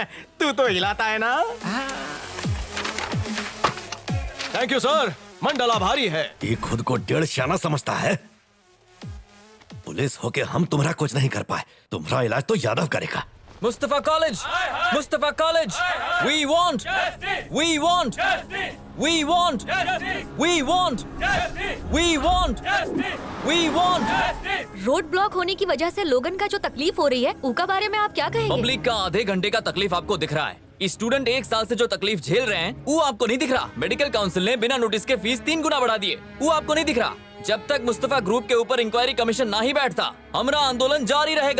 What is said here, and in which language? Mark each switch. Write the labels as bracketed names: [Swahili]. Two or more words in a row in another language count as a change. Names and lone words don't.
[Hindi] तू तो हिलाता है ना। [English] thank you sir, [Hindi] मन डला भारी है। ये खुद को 1.5 शाना समझता है। पुलिस होके हम तुम्हारा कुछ नहीं कर पाए, तुम्हारा इलाज तो यादव करेगा। मुस्तफा कॉलेज, मुस्तफा कॉलेज, [English] we want, we want, we want, we want, we want, we want। road block [Hindi] होने की वजह से लोगन का जो तकलीफ हो रही है, उसका बारे में आप क्या कहेंगे? पब्लिक का आधे घंटे का तकलीफ आपको दिख रहा है। स्टूडेंट 1 साल से जो तकलीफ झेल रहे हैं वो आपको नहीं दिख रहा। [English] medical council [Hindi] ने बिना नोटिस के फीस 3 गुना बढ़ा दिए, वो आपको नहीं दिख रहा। जब तक मुस्तफा ग्रुप के ऊपर [English] inquiry commission [Hindi] ना ही बैठता, हमारा आंदोलन जारी रहेगा।